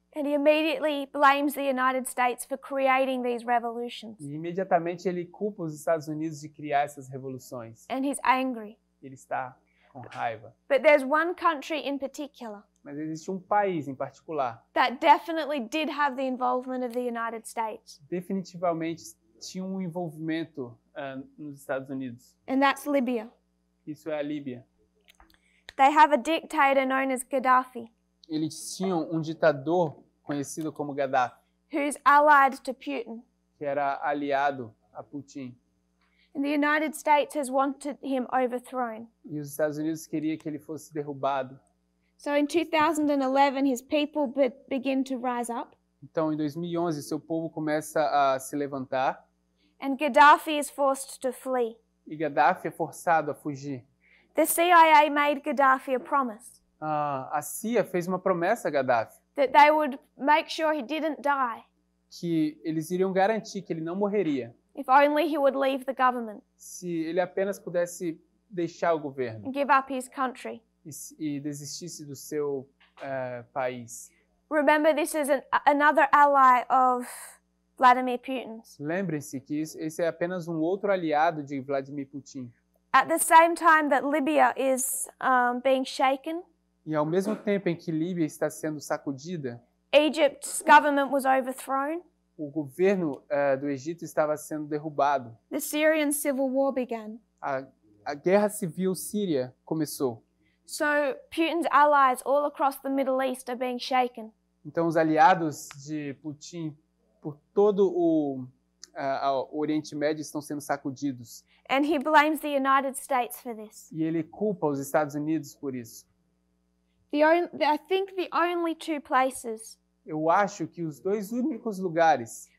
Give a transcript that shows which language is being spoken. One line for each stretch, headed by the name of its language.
English: and he immediately blames the United States for creating these revolutions.
Portuguese: E imediatamente ele culpa os Estados Unidos de criar essas revoluções.
English: And he's angry.
Portuguese: Ele está com raiva.
English: But there's one country in particular
Portuguese: Mas existe um país em particular,
English: that definitely did have the involvement of the United States,
Portuguese: definitivamente tinha um envolvimento nos Estados Unidos.
English: and that's Libya.
Portuguese: Isso é a Líbia.
English: They have a dictator known as Gaddafi,
Portuguese: Eles tinham um ditador conhecido como Gaddafi,
English: who's allied to Putin.
Portuguese: que era aliado a Putin.
English: And the United States has wanted him overthrown.
Portuguese: E os Estados Unidos queria que ele fosse derrubado.
English: So in 2011, his people begin to rise up.
Portuguese: Então, em 2011, seu povo começa a se levantar
English: And Gaddafi is forced to flee.
Portuguese: e Gaddafi é forçado a fugir.
English: The CIA made Gaddafi a promise
Portuguese: A CIA fez uma promessa a Gaddafi,
English: that they would make sure he didn't die
Portuguese: que eles iriam garantir que ele não morreria
English: if only he would leave the government
Portuguese: se ele apenas pudesse deixar o governo
English: and give up his country.
Portuguese: e desistisse do seu país.
English: Remember, this is another ally of Vladimir Putin's.
Portuguese: Lembrem-se que esse é apenas um outro aliado de Vladimir Putin.
English: At the same time that Libya is being shaken,
Portuguese: E ao mesmo tempo em que Líbia está sendo sacudida,
English: Egypt's government was overthrown.
Portuguese: o governo do Egito estava sendo derrubado.
English: The Syrian civil war began.
Portuguese: A guerra civil síria começou.
English: So Putin's allies all across the Middle East are being shaken.
Portuguese: Então os aliados de Putin por todo o Oriente Médio estão sendo sacudidos.
English: And he blames the United States for this.
Portuguese: E ele culpa os Estados Unidos por isso.
English: I think the only two places
Portuguese: Eu acho que os dois únicos lugares